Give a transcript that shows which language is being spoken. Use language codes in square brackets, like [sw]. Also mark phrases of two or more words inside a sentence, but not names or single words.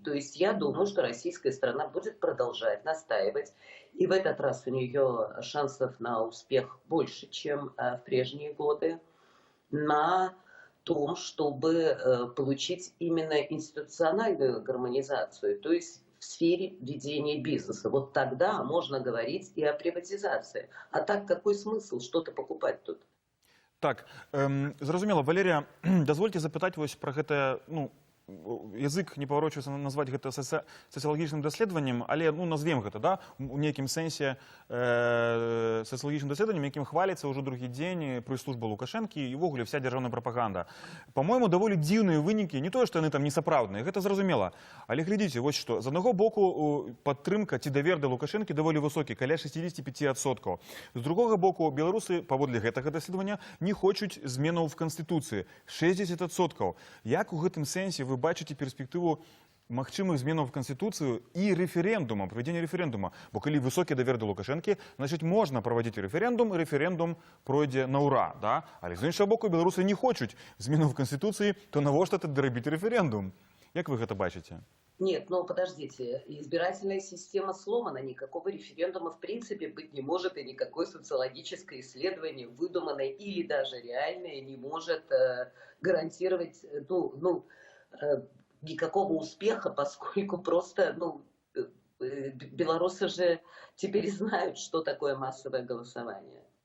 [ru] То есть я думаю, что российская сторона будет продолжать настаивать, и в этот раз у нее шансов на успех больше, чем в прежние годы, на том, чтобы получить именно институциональную гармонизацию, то есть в сфере ведения бизнеса. Вот тогда можно говорить и о приватизации. А так какой смысл что-то покупать тут? [be] Так, зразумела. Валерія, дазвольце запытаць вось пра гэта, ну, язык не паварочваецца назваць гэта сацыялагічным даследаваннем, але, ну, назвем гэта, да, у нейкім сэнсе сацыялагічным даследаваннем, якім хваліцца ўжо другі дзень прэс-служба Лукашэнкі і ўвогуле вся дзяржаўная прапаганда. Па-мойму, даволі дзіўныя вынікі, не тое, што яны там несапраўдныя, гэта зразумела. Але глядзіце, вось што, з аднаго боку падтрымка ці давер да Лукашэнкі даволі высокі, каля 65%. З другога боку, беларусы, паводле гэтага даследавання, не хочуць зменаў в Канстытуцыі, 60%. Як у гэтым сэнсе вы бачыце перспектыву магчымых зменаў [ru] в Конституцию и референдума, проведения референдума? [be] Бо калі высокі давер да Лукашэнкі, значит, можна праводзіць референдум, і референдум пройдзе на ура, да? Але з іншага боку, беларусы не хочуць зменаў [ru] в Конституции, [be] то навошта тады рабіць референдум? Як вы гэта бачыце? [ru] Нет, ну подождите, избирательная система сломана, никакого референдума в принципе быть не может, и никакое социологическое исследование, выдуманное или даже реальное, не может гарантировать, никакого успеха, поскольку просто, ну, белорусы же теперь знают, что такое массовое голосование.